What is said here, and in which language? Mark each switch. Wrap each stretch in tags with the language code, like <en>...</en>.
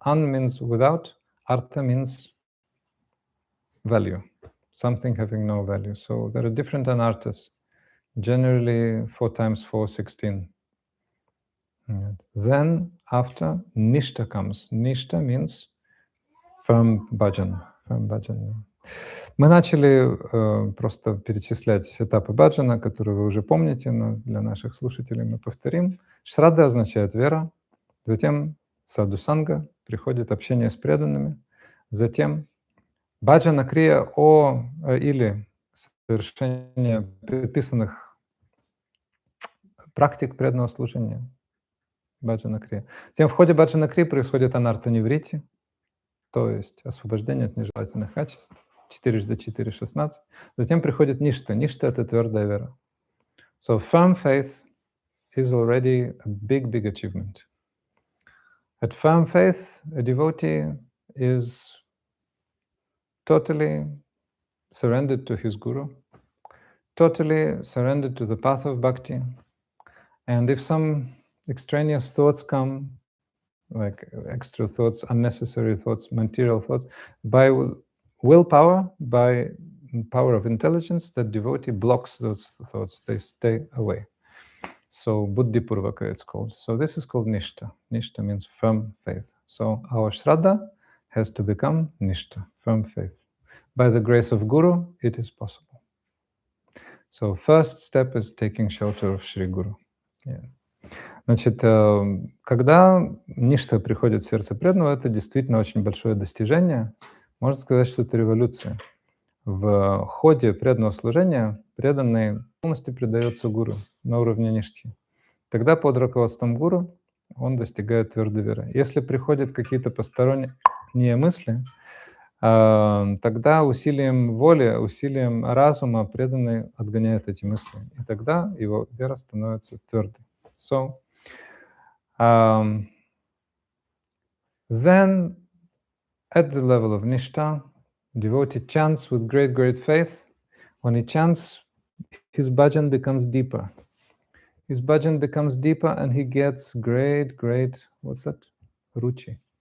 <en>An means without, artha means value, something having no value. So there are different anarthas, generally 4 times 4, 16. Then after, nishta comes. Nishta means firm bhajan.</en> <ru>Мы начали просто перечислять этапы баджана, которые вы уже помните, но для наших слушателей мы повторим. Шрадда означает вера, затем саду-санга, приходит общение с преданными, затем баджана крия или совершение предписанных практик преданного служения. Баджана крия. Затем в ходе баджана крии происходит анарта ниврити, то есть освобождение от нежелательных качеств. 4 × 4 = 16. Затем приходит ништа. Ништа — это твердая вера.</ru> <en>So firm faith is already a big achievement. At firm faith, a devotee is totally surrendered to his guru, totally surrendered to the path of bhakti. And if some extraneous thoughts come, like extra thoughts, unnecessary thoughts, material thoughts, by willpower, by power of intelligence, the devotee blocks those thoughts. They stay away. So buddhi purvaka it's called. So this is called nishta. Nishta means firm faith. So our shraddha has to become nishta, firm faith. By the grace of guru, it is possible. So first step is taking shelter of Shri Guru. Yeah.</en> <ru>Значит, когда ништа приходит в сердце преданного, это действительно очень большое достижение. Можно сказать, что это революция. В ходе преданного служения преданный полностью предается гуру на уровне ништхи. Тогда под руководством гуру он достигает твердой веры. Если приходят какие-то посторонние мысли, тогда усилием воли, усилием разума преданный отгоняет эти мысли. И тогда его вера становится твердой.</ru> <en>So, then at the level of nishta, devotee chants with great faith. When he chants, his bhajan becomes deeper. His bhajan becomes deeper and he gets great, what's that? Ruchi.</en>